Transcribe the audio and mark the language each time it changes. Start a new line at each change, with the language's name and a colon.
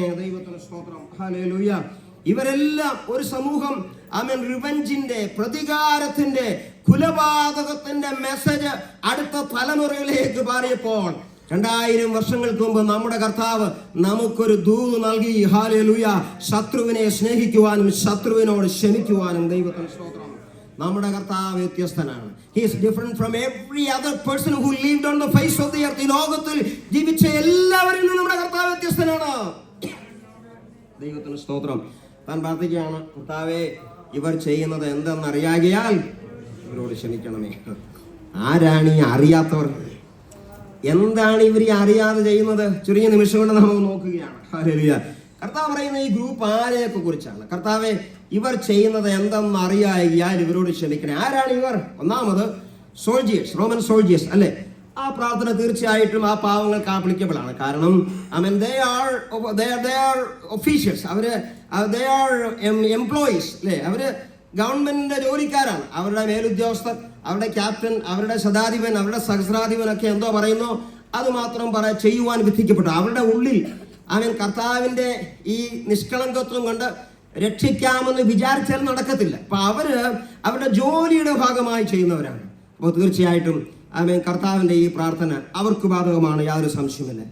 Malayalam: ദൈവത്തിന് സ്തോത്രം. ഹല്ലേലൂയ. ഇവരെല്ലാം ഒരു സമൂഹം ആമേൻ റിവെഞ്ചിന്റെ, പ്രതികാരത്തിന്റെ, കുലപാതകത്തിന്റെ മെസ്സേജ് അടുത്ത തലമുറയിലേക്ക് പാറിയപ്പോൾ 2000 വർഷങ്ങൾക്ക് മുമ്പ് നമ്മുടെ കർത്താവ് നമുക്കൊരു ദൂത് നൽകി. ഹല്ലേലൂയ. ശത്രുവിനെ സ്നേഹിക്കുവാനും ശത്രുവിനോട് ക്ഷമിക്കുവാനും. ദൈവത്തിന് സ്തോത്രം. നമ്മുടെ കർത്താവ് വ്യത്യസ്തനാണ്.
English: He is different from every other person who lived on the face of the earth.
Malayalam: ഈ ലോകത്തിൽ ജീവിച്ച എല്ലാവരിൽ നിന്നും നമ്മുടെ കർത്താവ് വ്യത്യസ്തനാണ്. ദൈവത്തിന് സ്തോത്രം. താൻ പ്രാർത്ഥിക്കുകയാണ്, കർത്താവേ, ഇവർ ചെയ്യുന്നത് എന്തെന്നറിയാകിയാൽ ഇവരോട് ക്ഷമിക്കണമേ. ആരാണ് ഈ അറിയാത്തവർ? എന്താണ് ഇവർ ഈ അറിയാതെ ചെയ്യുന്നത്? ചെറിയ നിമിഷം കൊണ്ട് നമ്മൾ നോക്കുകയാണ്. ഹല്ലേലൂയ. കർത്താവ് പറയുന്ന ഈ ഗ്രൂപ്പ് ആരെയൊക്കെ കുറിച്ചാണ്? കർത്താവെ, ഇവർ ചെയ്യുന്നത് എന്തെന്ന് അറിയാകിയാൽ ഇവരോട് ക്ഷമിക്കണേ. ആരാണ് ഇവർ? ഒന്നാമത് സോൾജിയേഴ്സ്, റോമൻ സോൾജിയേഴ്സ്, അല്ലെ? ആ പ്രാർത്ഥന തീർച്ചയായിട്ടും ആ പാവങ്ങൾക്ക് ആപ്ലിക്കബിൾ ആണ്. കാരണം
English: they are officials, they are employees,
Malayalam: അല്ലേ? അവര് ഗവൺമെന്റിന്റെ ജോലിക്കാരാണ്. അവരുടെ മേലുദ്യോഗസ്ഥർ, അവരുടെ ക്യാപ്റ്റൻ, അവരുടെ ശതാധിപൻ, അവരുടെ സഹസ്രാധിപൻ ഒക്കെ എന്തോ പറയുന്നു അത് മാത്രം ചെയ്യുവാൻ വിധിക്കപ്പെട്ടു. അവരുടെ ഉള്ളിൽ കർത്താവിന്റെ ഈ നിഷ്കളങ്കത്വം കൊണ്ട് രക്ഷിക്കാമെന്ന് വിചാരിച്ചാൽ നടക്കത്തില്ല. അപ്പൊ അവരുടെ ജോലിയുടെ ഭാഗമായി ചെയ്യുന്നവരാണ്. അപ്പോൾ തീർച്ചയായിട്ടും കർത്താവിന്റെ ഈ പ്രാർത്ഥന അവർക്ക് ബാധകമാണ്, യാതൊരു സംശയമില്ല.